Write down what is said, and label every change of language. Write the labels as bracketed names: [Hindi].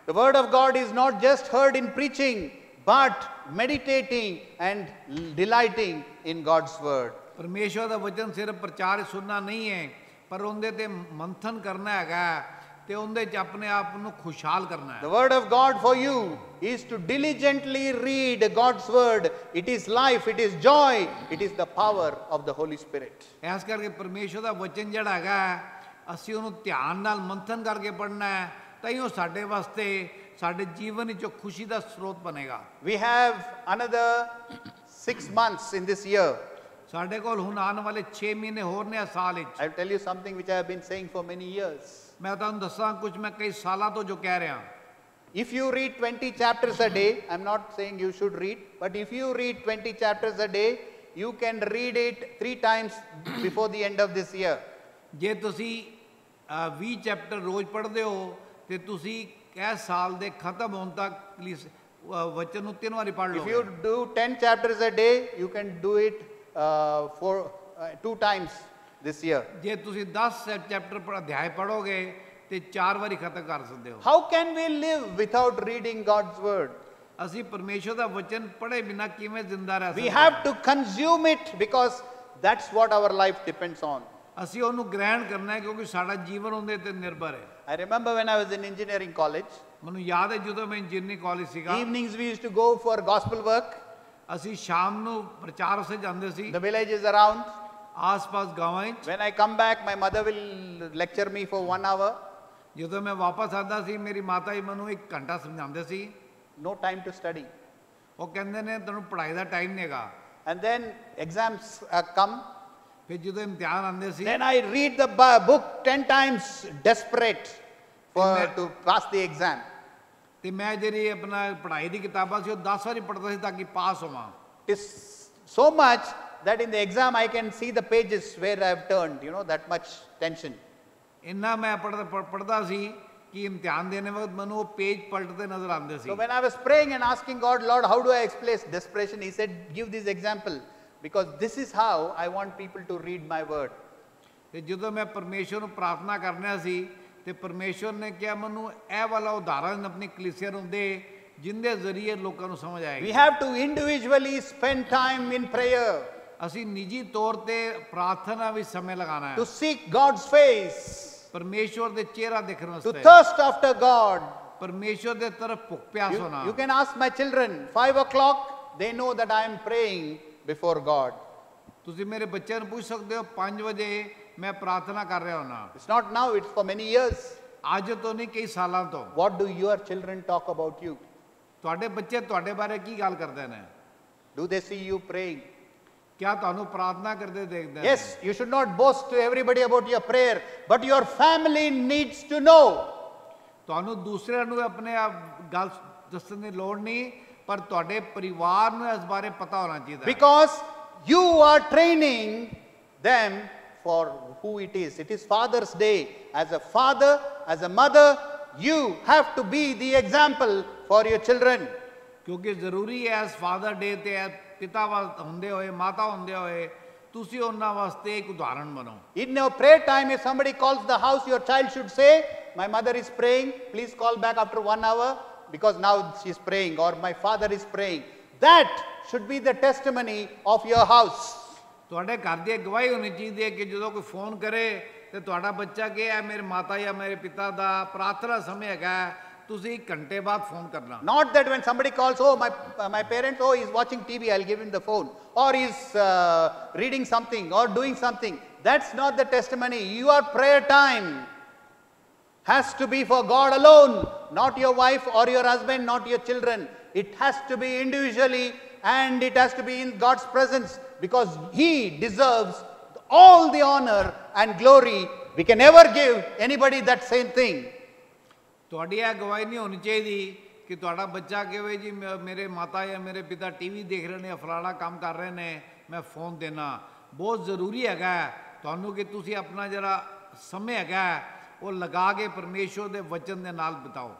[English] The word of God is not just heard in preaching but meditating and delighting in God's word. [Punjabi] ਪਰਮੇਸ਼ਵਰ ਦਾ ਵਚਨ ਸਿਰਫ ਪ੍ਰਚਾਰ ਸੁਣਨਾ ਨਹੀਂ ਹੈ ਪਰ ਉਹਦੇ ਤੇ ਮੰਥਨ ਕਰਨਾ ਹੈਗਾ ਤੇ ਉਹਦੇ 'ਚ ਆਪਣੇ ਆਪ ਨੂੰ ਖੁਸ਼ਹਾਲ ਕਰਨਾ ਹੈ। [English] The word of God for you is to diligently read God's word. It is life, it is joy, it is the power of the Holy Spirit. [Punjabi] ਇਸ ਕਰਕੇ ਪਰਮੇਸ਼ਵਰ ਦਾ ਵਚਨ ਜਿਹੜਾ ਹੈਗਾ ਅਸੀਂ ਉਹਨੂੰ ਧਿਆਨ ਨਾਲ ਮੰਥਨ ਕਰਕੇ ਪੜ੍ਹਨਾ ਹੈ ਤਾਂ ਹੀ ਉਹ ਸਾਡੇ ਵਾਸਤੇ ਸਾਡੇ ਜੀਵਨ ਵਿੱਚ ਖੁਸ਼ੀ ਦਾ ਸਰੋਤ ਬਣੇਗਾ। [English] We have another 6 months in this year. [Punjabi] ਸਾਡੇ ਕੋਲ ਹੁਣ ਆਉਣ ਵਾਲੇ 6 ਮਹੀਨੇ ਹੋਰ ਨੇ ਸਾਲ ਵਿੱਚ। [English] I'll tell you something which I have been saying for many years. [Punjabi] ਮੈਂ ਤੁਹਾਨੂੰ ਦੱਸਾਂ ਕੁਝ ਮੈਂ ਕਈ ਸਾਲਾਂ ਤੋਂ ਜੋ ਕਹਿ ਰਿਹਾ। [English] If you read 20 chapters a day, I'm not saying you should read, but if you read 20 chapters a day, you can read it 3 times before the end of this year. [Punjabi] ਜੇ ਤੁਸੀਂ 20 ਚੈਪਟਰ ਰੋਜ਼ ਪੜ੍ਹਦੇ ਹੋ ਤੇ ਤੁਸੀਂ ਇਹ ਸਾਲ ਦੇ ਖਤਮ ਹੋਣ ਤੱਕ ਵਚਨ ਨੂੰ 3 ਵਾਰੀ ਪੜ੍ਹ [English] If you [Punjabi] ਲਓਗੇ। [English] do 10 chapters a day, you can do it for 2 times this year. [Punjabi] ਜੇ ਤੁਸੀਂ 10 ਚੈਪਟਰ ਅਧਿਆਇ ਪੜ੍ਹੋਗੇ ਤੇ 4 ਵਾਰੀ ਖਤਮ ਕਰ ਸਕਦੇ ਹੋ। [English] How can we live without reading God's word? [Punjabi] ਅਸੀਂ ਪਰਮੇਸ਼ਰ ਦਾ ਵਚਨ ਪੜ੍ਹੇ ਬਿਨਾਂ ਕਿਵੇਂ ਜ਼ਿੰਦਾ ਰਹਿ [English] We [Punjabi] ਸਕਦੇ [English] have to consume it because that's what our life depends on. [Punjabi] ਅਸੀਂ ਉਹਨੂੰ ਗ੍ਰਹਿਣ ਕਰਨਾ ਹੈ ਕਿਉਂਕਿ ਸਾਡਾ ਜੀਵਨ ਉਹਦੇ ਤੇ ਨਿਰਭਰ ਹੈ। [English] I remember when I was in engineering college, [Punjabi] ਮੈਨੂੰ ਯਾਦ ਹੈ ਜਦੋਂ ਮੈਂ ਇੰਜੀਨੀਅਰਿੰਗ ਕਾਲਜ ਸੀਗਾ, [English] evenings we used to go for gospel work. [Punjabi] ਅਸੀਂ ਸ਼ਾਮ ਨੂੰ ਪ੍ਰਚਾਰ ਉਸੇ ਜਾਂਦੇ ਸੀ [English] The villages around. [Punjabi] ਆਸ-ਪਾਸ ਗਾਵਾਂ ਵਿੱਚ। [English] When I come back, my mother will lecture me for 1 hour. [Punjabi] ਜਦੋਂ ਮੈਂ ਵਾਪਸ ਆਉਂਦਾ ਸੀ ਮੇਰੀ ਮਾਤਾ ਜੀ ਮੈਨੂੰ 1 ਘੰਟਾ ਸਮਝਾਉਂਦੇ ਸੀ। [English] No time to study. [Punjabi] ਉਹ ਕਹਿੰਦੇ ਨੇ ਤੈਨੂੰ ਪੜ੍ਹਾਈ ਦਾ ਟਾਈਮ ਨਹੀਂ ਹੈਗਾ। [English] And then exams come. [Punjabi] ਫਿਰ ਜਦੋਂ ਇਮਤਿਹਾਨ ਆਉਂਦੇ ਸੀ [English] Then I read the book 10 times, desperate to pass the exam. [Punjabi] ਤੇ ਮੈਂ ਜਿਹੜੀ ਆਪਣਾ ਪੜ੍ਹਾਈ ਦੀ ਕਿਤਾਬਾਂ ਸੀ ਉਹ 10 ਵਾਰੀ ਪੜ੍ਹਦਾ ਸੀ ਤਾਂ ਕਿ ਪਾਸ ਹੋਵਾਂ। [English] It is so much that in the exam I can see the pages where I have turned, you know, that much tension. [Punjabi] ਇੰਨਾ ਮੈਂ ਪੜ੍ਹਦਾ ਸੀ ਕਿ ਇਮਤਿਹਾਨ ਦੇਣੇ ਵਕਤ ਮੈਨੂੰ ਉਹ ਪੇਜ ਪਲਟਦੇ ਨਜ਼ਰ ਆਉਂਦੇ ਸੀ। [English] So when I was praying and asking God, Lord, how do I explain desperation? He said, give this example because this is how I want people to read my word. [Punjabi] ਤੇ ਜਦੋਂ ਮੈਂ ਪਰਮੇਸ਼ਰ ਨੂੰ ਪ੍ਰਾਰਥਨਾ ਕਰਨਾ ਸੀ ਤੇ ਪਰਮੇਸ਼ਰ ਨੇ ਕਿਹਾ ਮੈਨੂੰ ਇਹ ਵਾਲਾ ਉਦਾਹਰਨ ਆਪਣੀ ਕਲੀਸਿਆ ਨੂੰ ਦੇ ਜਿੰਦੇ ਜ਼ਰੀਏ ਲੋਕਾਂ ਨੂੰ ਸਮਝ [English] We [Punjabi] ਆਏਗੀ। [English] have to individually spend time in prayer [Punjabi] ਅਸੀਂ ਨਿੱਜੀ ਤੌਰ ਤੇ ਪ੍ਰਾਰਥਨਾ ਵਿੱਚ ਸਮੇਂ ਲਗਾਉਣਾ ਹੈ [English] to seek God's face, [Punjabi] ਪਰਮੇਸ਼ਰ ਦੇ ਚਿਹਰਾ ਦੇਖਣ [English] to [Punjabi] ਵਾਸਤੇ, [English] thirst after God. [Punjabi] ਪਰਮੇਸ਼ਰ ਦੇ ਤਰਫ ਭੁੱਖ ਪਿਆਸ ਹੋਣਾ। [English] You can ask my children, 5 o'clock, they know that I am praying before God. [Punjabi] ਤੁਸੀਂ ਮੇਰੇ ਬੱਚਿਆਂ ਨੂੰ ਪੁੱਛ ਸਕਦੇ ਹੋ 5 ਵਜੇ ਮੈਂ ਪ੍ਰਾਰਥਨਾ ਕਰ ਰਿਹਾ ਹਾਂ। [English] It's not now, it's for many years. [Punjabi] ਅੱਜ ਤੋਂ ਨਹੀਂ ਕਈ ਸਾਲਾਂ ਤੋਂ। [English] What do your children talk about you? [Punjabi] ਤੁਹਾਡੇ ਬੱਚੇ ਤੁਹਾਡੇ ਬਾਰੇ ਕੀ ਗੱਲ ਕਰਦੇ ਨੇ? [English] Do they see you praying? [Punjabi] ਕਿਆ ਤੁਹਾਨੂੰ ਪ੍ਰਾਰਥਨਾ ਕਰਦੇ ਦੇਖਦੇ ਨੇ? [English] Yes, you should not boast to everybody about your prayer, but your family needs to know. [Punjabi] ਤੁਹਾਨੂੰ ਦੂਸਰਿਆਂ ਨੂੰ ਆਪਣੇ ਆਪ ਗੱਲ ਦੱਸਣ ਦੀ ਲੋੜ ਨਹੀਂ ਪਰ ਤੁਹਾਡੇ ਪਰਿਵਾਰ ਨੂੰ ਇਸ ਬਾਰੇ ਪਤਾ ਹੋਣਾ ਚਾਹੀਦਾ ਹੈ। [English] Because you are training them for who it is. It is Father's Day. As a father, as a mother, you have to be the example for your children. [Punjabi] ਕਿਉਂਕਿ ਜ਼ਰੂਰੀ ਹੈ ਇਸ ਫਾਦਰ ਡੇ ਤੇ ਪਿਤਾ ਹੁੰਦੇ ਹੋਏ ਮਾਤਾ ਹੁੰਦੇ ਹੋਏ ਤੁਸੀਂ ਉਹਨਾਂ ਵਾਸਤੇ ਇੱਕ ਉਦਾਹਰਣ ਬਣੋ। [English] In your prayer time, if somebody calls the house, your child should say, my mother is praying, please call back after 1 hour because now she is praying, or my father is praying. That should be the testimony of your house. [Punjabi] ਤੁਹਾਡੇ ਘਰ ਦੀ ਗਵਾਹੀ ਹੋਣੀ ਚਾਹੀਦੀ ਹੈ ਕਿ ਜਦੋਂ ਕੋਈ phone ਕਰੇ ਤੇ ਤੁਹਾਡਾ ਬੱਚਾ ਕਹੇ ਮੇਰੇ ਮਾਤਾ ਜਾਂ ਮੇਰੇ ਪਿਤਾ ਦਾ ਪ੍ਰਾਰਥਨਾ ਸਮੇਂ ਹੈਗਾ ਤੁਸੀਂ 1 ਘੰਟੇ ਬਾਅਦ ਫੋਨ ਕਰਨਾ। [English] Not that when somebody calls, oh my parents, oh he's watching TV, I'll give him the phone, or he's reading something or doing something. That's not the testimony. Your prayer time has to be for God alone, not your wife or your husband, not your children. It has to be individually and it has to be in God's presence because He deserves all the honor and glory. We can never give anybody that same thing. [Punjabi] ਤੁਹਾਡੀ ਇਹ ਗਵਾਹੀ ਨਹੀਂ ਹੋਣੀ ਚਾਹੀਦੀ ਕਿ ਤੁਹਾਡਾ ਬੱਚਾ ਕਹੇ ਜੀ ਮੇਰੇ ਮਾਤਾ ਜਾਂ ਮੇਰੇ ਪਿਤਾ ਟੀਵੀ ਦੇਖ ਰਹੇ ਨੇ ਫਲਾਣਾ ਕੰਮ ਕਰ ਰਹੇ ਨੇ ਮੈਂ ਫੋਨ ਦੇਣਾ। ਬਹੁਤ ਜ਼ਰੂਰੀ ਹੈਗਾ ਤੁਹਾਨੂੰ ਕਿ ਤੁਸੀਂ ਆਪਣਾ ਜਿਹੜਾ ਸਮੇਂ ਹੈਗਾ ਉਹ ਲਗਾ ਕੇ ਪਰਮੇਸ਼ਰ ਦੇ ਵਚਨ ਦੇ ਨਾਲ ਬਿਤਾਓ।